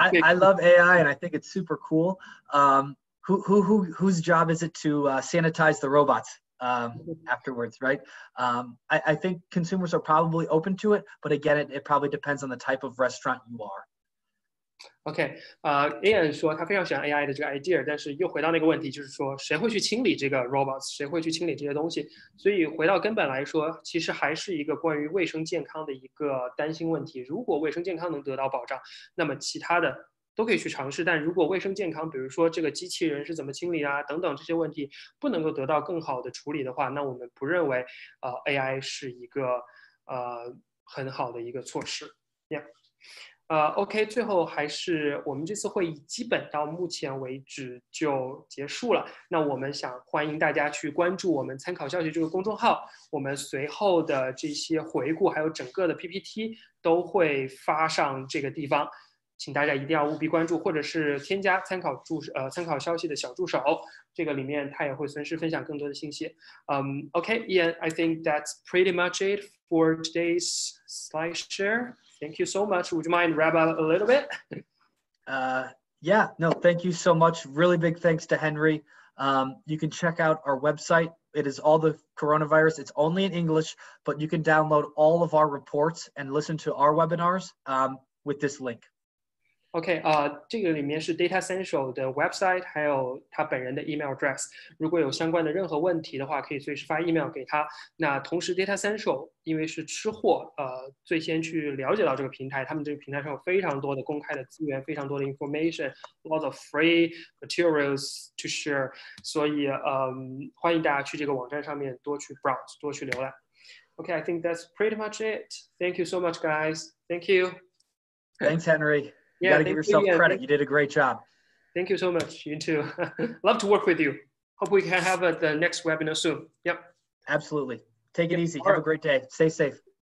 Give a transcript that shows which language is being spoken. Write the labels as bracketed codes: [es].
[en] I love AI, and I think it's super cool. Whose job is it to sanitize the robots afterwards, right? I think consumers are probably open to it, but again, it probably depends on the type of restaurant you are. [zh] OK， Ian 说他非常喜欢 AI 的这个 idea， 但是又回到那个问题，就是说谁会去清理这个 robots， 谁会去清理这些东西？所以回到根本来说，其实还是一个关于卫生健康的一个担心问题。如果卫生健康能得到保障，那么其他的都可以去尝试。但如果卫生健康，比如说这个机器人是怎么清理啊，等等这些问题不能够得到更好的处理的话，那我们不认为AI 是一个很好的一个措施。 Yeah。 OK， 最后还是我们这次会议基本到目前为止就结束了。那我们想欢迎大家去关注我们参考消息这个公众号，我们随后的这些回顾还有整个的 PPT 都会发上这个地方，请大家一定要务必关注，或者是添加参考消息的小助手，这个里面他也会随时分享更多的信息。 [en] OK, Ian, I think that's pretty much it for today's slide share. Thank you so much. Would you mind wrap up a little bit? Yeah, no, thank you so much. Really big thanks to Henry. You can check out our website. It is all the coronavirus. It's only in English, but you can download all of our reports and listen to our webinars with this link. [zh] OK， 这个里面是 Datassential 的 website， 还有他本人的 email address。如果有相关的任何问题的话，可以随时发 email 给他。那同时 Datassential 因为是吃货，最先去了解到这个平台，他们这个平台上有非常多的公开的资源，非常多的 information， [en] lots of free materials to share。 [zh] 所以欢迎大家去这个网站上面多去 browse， 多去浏览。 [en] OK, I think that's pretty much it. Thank you so much, guys. Thank you. Thanks, Henry. You got to give yourself credit. You did a great job. Thank you so much. You too. Love to work with you. Hope we can have the next webinar soon. Yep. Absolutely. Take it easy. Have a great day. Stay safe.